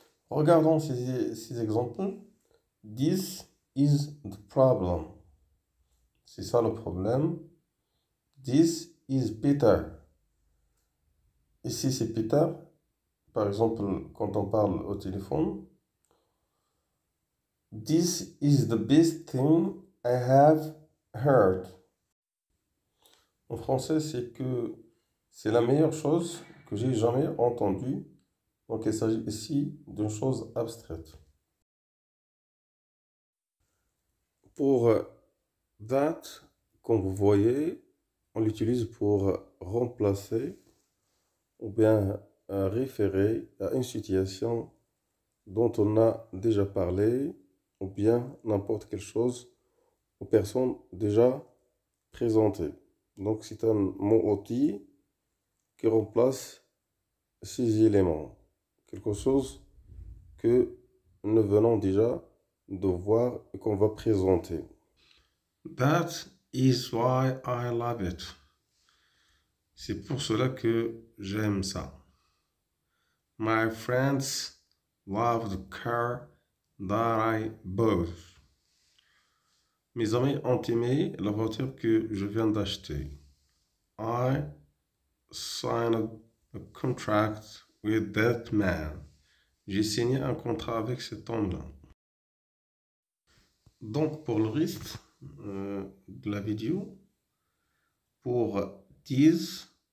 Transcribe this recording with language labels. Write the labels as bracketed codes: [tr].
[fr] Regardons ces exemples. [en] This is the problem. [fr] C'est ça le problème. [en] This is Peter. [fr] Ici, c'est Peter. Par exemple, quand on parle au téléphone. [en] This is the best thing I have heard. [fr] En français, c'est que c'est la meilleure chose que j'ai jamais entendue. Donc, il s'agit ici d'une chose abstraite. Pour that, comme vous voyez, on l'utilise pour remplacer ou bien référer à une situation dont on a déjà parlé ou bien n'importe quelle chose aux personnes déjà présentées. Donc c'est un mot outil qui remplace ces éléments. Quelque chose que nous venons déjà de voir et qu'on va présenter. [en] That is why I love it. [fr] C'est pour cela que j'aime ça. [en] My friends love the car that I bought. [fr] Mes amis ont aimé la voiture que je viens d'acheter. [en] I signed a contract with that man. [fr] J'ai signé un contrat avec cet homme-là. Donc, pour le reste de la vidéo, pour this,